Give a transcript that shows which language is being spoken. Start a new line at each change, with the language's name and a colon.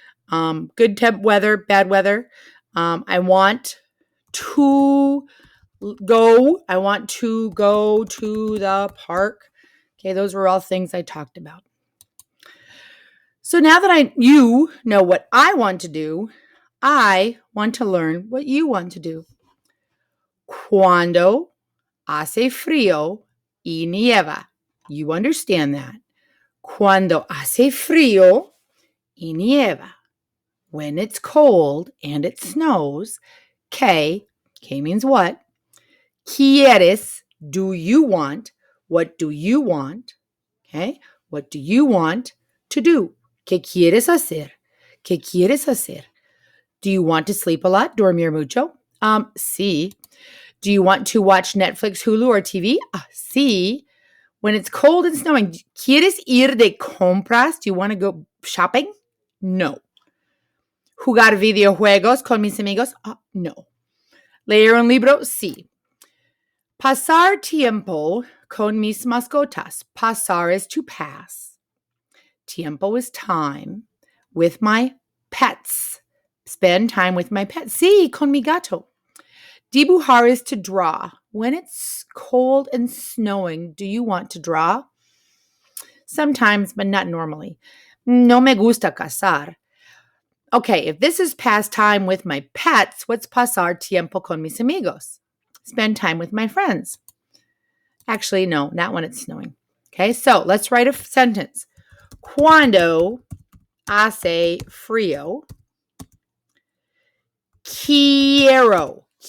English: Good temp weather, bad weather. I want to go to the park. Okay, those were all things I talked about. So now that you know what I want to do, I want to learn what you want to do.
Spanish: Cuando hace frío y nieva.
English: You understand that.
Spanish: Cuando hace frío y nieva.
English: When it's cold and it snows. ¿Qué means what? ¿Quieres? Do you want? What do you want? Okay. What do you want to do?
Spanish: ¿Qué quieres hacer? ¿Qué quieres hacer?
English: Do you want to sleep a lot?
Spanish: Dormir mucho? Sí.
English: Do you want to watch Netflix, Hulu, or TV? Sí. When it's cold and snowing,
Spanish: ¿quieres ir de compras?
English: Do you want to go shopping?
Spanish: No. ¿Jugar videojuegos con mis amigos? No. Leer un libro, sí. Pasar tiempo con mis mascotas.
English: Pasar is to pass. Tiempo is time with my pets. Spend time with my pets.
Spanish: Sí, con mi gato.
English: Dibujar is to draw. When it's cold and snowing, do you want to draw? Sometimes, but not normally.
Spanish: No me gusta cazar.
English: Okay, if this is pass time with my pets, what's
Spanish: pasar tiempo con mis amigos?
English: Spend time with my friends. Actually, no, not when it's snowing. Okay, so let's write a sentence.
Spanish: Cuando hace frío, quiero.